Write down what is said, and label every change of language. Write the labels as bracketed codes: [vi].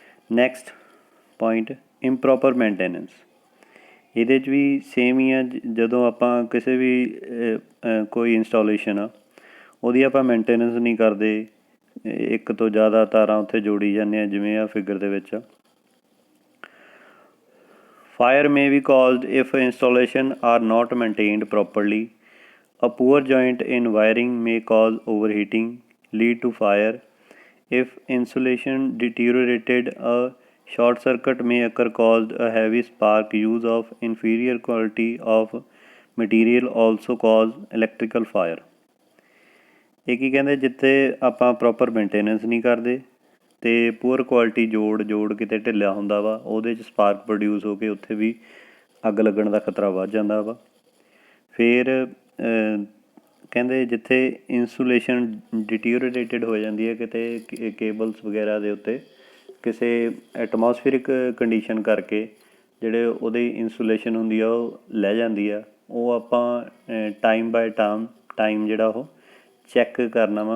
[pa] Next point ਇੰਪਰੋਪਰ maintenance. ਇਹਦੇ 'ਚ ਵੀ same ਹੀ ਆ, ਜਦੋਂ ਆਪਾਂ ਕਿਸੇ ਵੀ ਕੋਈ ਇੰਸਟਾਲੇਸ਼ਨ ਆ ਉਹਦੀ ਆਪਾਂ ਮੇਨਟੇਨੈਂਸ ਨਹੀਂ ਕਰਦੇ, ਇੱਕ ਤੋਂ ਜ਼ਿਆਦਾ ਤਾਰਾਂ ਉੱਥੇ ਜੋੜੀ ਜਾਂਦੇ ਆ, ਜਿਵੇਂ ਆ ਫਿਗਰ ਦੇ ਵਿੱਚ। [en] Fire may be caused if installation are not maintained properly. A poor joint in wiring may cause overheating, lead to fire. If insulation deteriorated, a short circuit may occur caused a heavy spark. Use of inferior quality of material also cause electrical fire. [pa] ਇਹ ਕੀ ਕਹਿੰਦੇ, ਜਿੱਥੇ ਆਪਾਂ proper maintenance ਨਹੀਂ ਕਰਦੇ ਅਤੇ poor quality ਜੋੜ ਕਿਤੇ ਢਿੱਲਾ ਹੁੰਦਾ ਵਾ, ਉਹਦੇ 'ਚ ਸਪਾਰਕ ਪ੍ਰੋਡਿਊਸ ਹੋ ਕੇ ਉੱਥੇ ਵੀ ਅੱਗ ਲੱਗਣ ਦਾ ਖਤਰਾ ਵੱਧ ਜਾਂਦਾ ਵਾ। ਫਿਰ ਕਹਿੰਦੇ ਜਿੱਥੇ ਇੰਸੂਲੇਸ਼ਨ ਡਿਟੀਓਰੇਟਡ ਹੋ ਜਾਂਦੀ ਹੈ, ਕਿਤੇ ਕੇਬਲਸ ਵਗੈਰਾ ਦੇ ਉੱਤੇ ਕਿਸੇ ਐਟਮੋਸਫੀਅਰਿਕ ਕੰਡੀਸ਼ਨ ਕਰਕੇ ਜਿਹੜੇ ਉਹਦੀ ਇੰਸੂਲੇਸ਼ਨ ਹੁੰਦੀ ਆ ਉਹ ਲੈ ਜਾਂਦੀ ਆ, ਉਹ ਆਪਾਂ ਟਾਈਮ ਬਾਏ ਟਾਈਮ ਜਿਹੜਾ ਉਹ ਚੈੱਕ ਕਰਨਾ ਵਾ।